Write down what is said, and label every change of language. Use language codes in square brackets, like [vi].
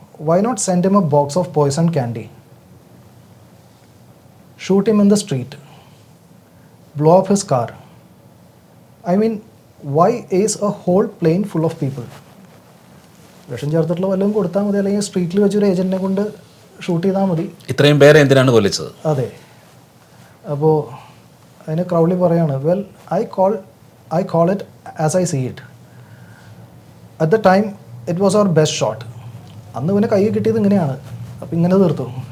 [en] Why not send him a box of poison candy, shoot him in the street, blow up his car? I mean, why is a whole plane full of people? [ml] വിഷം ചേർത്തിട്ടുള്ള വല്ലതും കൊടുത്താൽ മതി, അല്ലെങ്കിൽ സ്ട്രീറ്റിൽ വെച്ചൊരു ഏജൻറ്റിനെ കൊണ്ട് shoot ചെയ്താൽ മതി. ഇത്രയും പേരെ എന്തിനാണ് കൊല്ലിച്ചത്? അതെ. അപ്പോൾ അതിന് ക്രൗഡ്ലി പറയാണ്, [en] Well I call it as I see it. At the time it was our best shot. [ml] അന്ന് ഇവനെ കൈ കിട്ടിയത് ഇങ്ങനെയാണ്, അപ്പം ഇങ്ങനെ തീർത്തു.